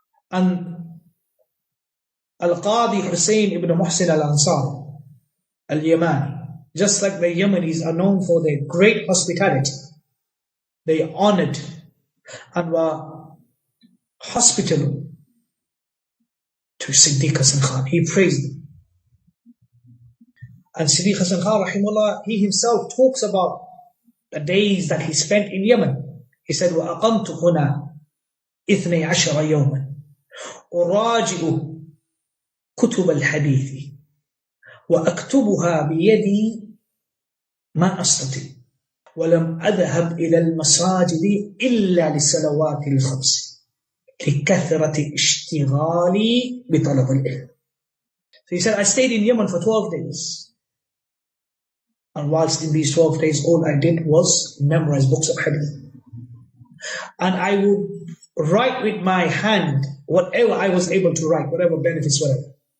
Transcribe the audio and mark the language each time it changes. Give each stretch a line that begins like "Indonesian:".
English: And al-Qadi Hussein ibn Muhsin al-Ansari, al-Yamani, just like the Yemenis are known for their great hospitality, they honored and were hospitable to Ṣiddīq Ḥasan Khān. He praised them. And Ṣiddīq Ḥasan Khān, rahimahullah, he himself talks about the days that he spent in Yemen. He said,
Arabic: وَأَقَمْتُ هُنَا 12 يَوْمًا أُرَاجِئُ كُتُبَ الْحَدِيثِ وأكتبها بيدي ما أستطيع ولم أذهب إلى المساجد إلا للصلوات الخمس لكثرة اشتغالي بطلب العلم.
English: So he said, I stayed in Yemen for 12 days. And whilst in these 12 days, all I did was memorize books of hadith. And I would write with my hand whatever I was able to write, whatever benefits, whatever.